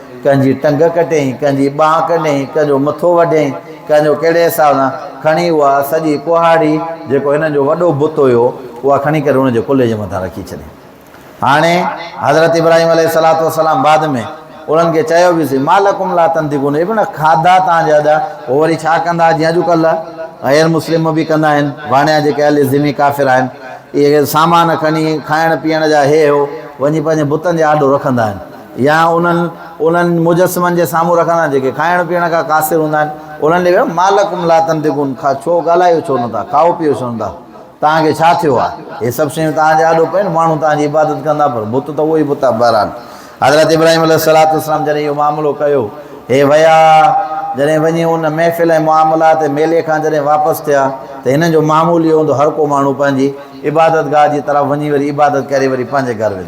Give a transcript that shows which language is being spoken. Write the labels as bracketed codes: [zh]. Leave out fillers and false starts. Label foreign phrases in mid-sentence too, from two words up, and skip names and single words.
[sd] कंहिंजी टंग कटियईं, कंहिंजी ॿांह कढियईं, कंहिंजो मथो वढियईं, कंहिंजो कहिड़े हिसाब सां खणी उहा सॼी कुहाड़ी जेको हिननि जो वॾो बुत हुयो, उहा खणी करे हुनजे कुल्हे जे मथां रखी छॾियईं। हाणे हज़रत इब्राहीम [ar] عليه الصلاة والسلام [sd] बाद में उन्हनि खे चयो वियोसीं [ar] ما لكم لا تنطقون, [sd] हे न खाधा तव्हांजा अॼु उहो वरी छा कंदा, जीअं अॼुकल्ह गैर मुस्लिम बि कंदा आहिनि, वाणिया जेके अहले ज़िमी काफ़िर आहिनि, इहे सामान खणी खाइण पीअण जा हे हो वञी पंहिंजे बुतनि जे आॾो रखंदा आहिनि, या उन्हनि मुजस्समनि जे साम्हूं रखंदा आहिनि जेके खाइण पीअण खां कासिर हूंदा आहिनि। उन्हनि ॾे [ar] ما لكم لا تنطقون, [sd] छो ॻाल्हायो छो नथा, खाओ पीओ छो नथा, तव्हांखे छा थियो आहे, हे सभु शयूं तव्हांजे आॾो पइनि, माण्हू तव्हांजी इबादत कंदा, पर बुत त उहो ई बुत आहे। बहरहाल हज़रत इब्राहीम [ar] عليه الصلاة والسلام [sd] जॾहिं इहो मामिलो कयो, हे विया, जॾहिं वञी उन महफ़िल ऐं मामलात मेले खां जॾहिं वापसि थिया त हिननि जो मामूली हूंदो, हर को माण्हू पंहिंजी इबादत गाह जी तरफ़ वञी वरी इबादत करे वरी पंहिंजे घर वेंदो।